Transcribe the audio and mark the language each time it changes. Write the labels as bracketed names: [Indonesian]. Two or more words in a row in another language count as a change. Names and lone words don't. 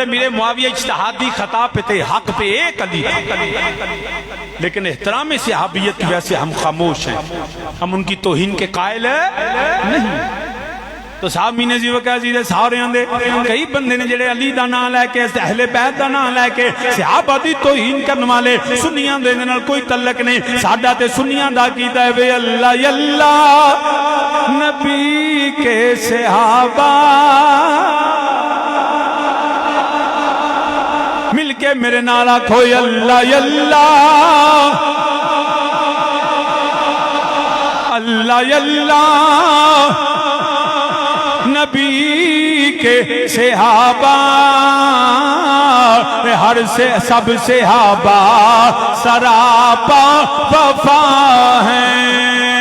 [Urdu] امیر معاویہ اجتہادی خطا پہ تھے حق پہ ایک علی لیکن احترام صحابیت کی وجہ سے ہم خاموش ہیں ہم ان کی توہین کے قائل نہیں [Punjabi] تو صاحب مینے جی وقت عزیز سارے آندے کئی بندے نے جڑے علی دا نام لے کے اہل بیت دا نام لے کے صحابہ دی توہین کرنے والے سنیاں دے نال کوئی تعلق نہیں ساڈا تے سنیاں دا کیتا ہے وے اللہ اللہ نبی کے صحابہ مل کے میرے نال آکھو اللہ اللہ اللہ اللہ نبی کے صحابہ ہر سے [Urdu] سب صحابہ سراپا وفا ہیں